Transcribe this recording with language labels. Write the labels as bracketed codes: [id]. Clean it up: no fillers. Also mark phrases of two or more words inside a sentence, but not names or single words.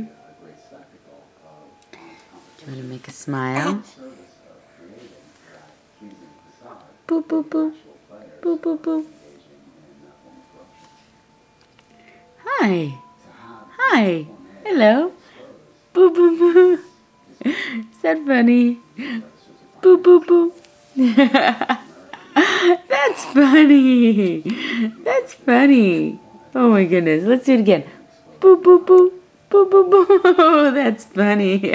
[en] Do you want to make a smile? Boo, boo, boo. Boo, boo, boo. Hi. Hi. Hello. Boo, boo, boo. Is that funny? Boo, boo, boo. That's funny. That's funny. Oh my goodness. Let's do it again. Boo, boo, boo. Boo, boo, boo. That's funny.